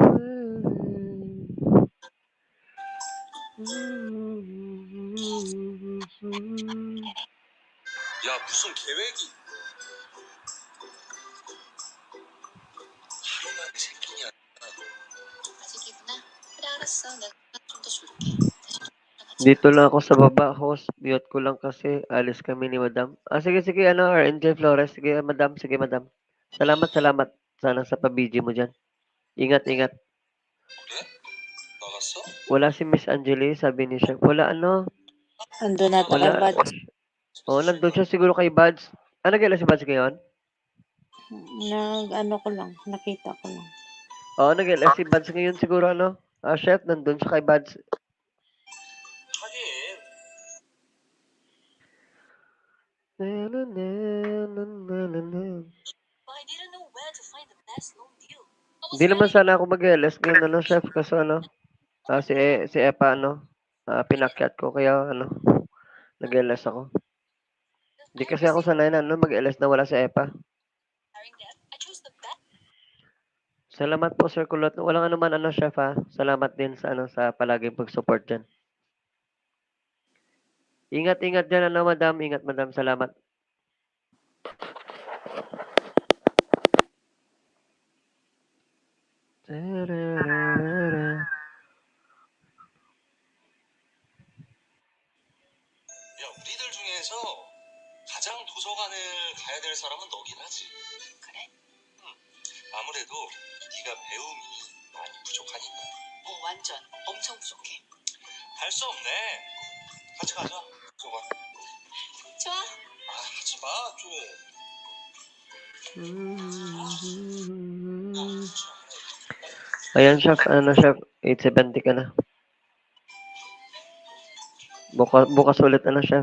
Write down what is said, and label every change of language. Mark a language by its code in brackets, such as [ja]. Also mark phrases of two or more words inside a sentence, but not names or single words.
[ko] 야 무슨 계획이 하루 만에 생기냐. 아직이구나. 그래 알았어. 내가 좀 더 줄게. [tl] Dito lang ako sa baba, host. Mute ko lang kasi alis kami ni madam. Sige, ano, RNJ Flores. Sige, madam. Sige, madam. Salamat. Sana sa pabiji mo dyan. Ingat. [ko] 그래? 나갔어? [tl] Wala si Miss Angeli, sabi ni chef. Wala, ano? Ando na to kay Wala. Buds. Nandun siya siguro kay Buds. Nag-alas si Buds ngayon? Ko lang, nakita ko lang. Nag-alas si Buds ngayon siguro, ano? Chef, nandun siya kay Buds. [ko] 하긴 [en] I didn't know where to find the best loan deal. [tl] Hindi naman sana ako mag-alas ngayon, ano, chef? Kasi, ano, si Epa, ano, pinakyat ko, kaya, ano, nag-alas ako. Hindi kasi ako sanay na, ano, mag-alas na wala si Epa. [en] I chose the best. [tl] Salamat po, Sir Kulot. Walang ano man, ano, chef, ha? Salamat din sa, ano, sa palaging pag-support dyan. Ingat dyan, ano, madam. Ingat, madam. Salamat. [ko] 야 우리들 중에서 가장 도서관을 가야 될 사람은 너긴 하지. 그래? 아무래도 네가 배움이 많이 부족하니까. 완전 엄청 부족해. 할 수 없네. 같이 가자. 도서관. 좋아. 하지 마 좀. [tl] Ayan, chef. Ano, chef? 870 ka na. Bukas ulit, ano, chef?